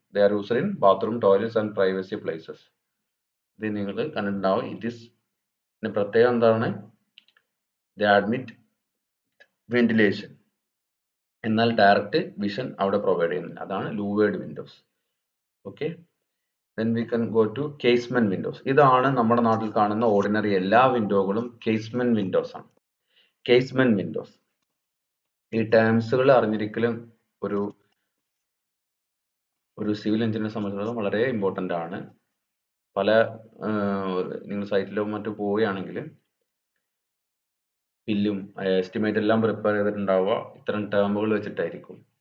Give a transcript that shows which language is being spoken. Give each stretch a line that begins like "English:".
English: They are used in bathroom, toilets and privacy places.
Malayalam: ഇത് നിങ്ങൾ കണ്ടിട്ടുണ്ടാവും. പ്രത്യേകം എന്താണ്?
English: they admit ventilation,
Malayalam: എന്നാൽ ഡയറക്റ്റ് വിഷൻ അവിടെ പ്രൊവൈഡ് ചെയ്യുന്നില്ല. അതാണ് louvred Windows. Okay.
English: Then we can go to casement windows.
Malayalam: ഇതാണ് നമ്മുടെ നാട്ടിൽ കാണുന്ന ഓർഡിനറി എല്ലാ വിൻഡോകളും casement windows ആണ്. casement windows, ഈ ടേംസുകൾ അറിഞ്ഞിരിക്കലും ഒരു സിവിൽ എഞ്ചിനീയറെ സംബന്ധിച്ചിടത്തോളം വളരെ ഇമ്പോർട്ടൻ്റ് ആണ്. പല നിങ്ങൾ സൈറ്റിലോ മറ്റോ പോവുകയാണെങ്കിൽ ബില്ലും എസ്റ്റിമേറ്റ് എല്ലാം പ്രിപ്പയർ ചെയ്തിട്ടുണ്ടാവുക ഇത്തരം ടേമുകൾ വെച്ചിട്ടായിരിക്കും.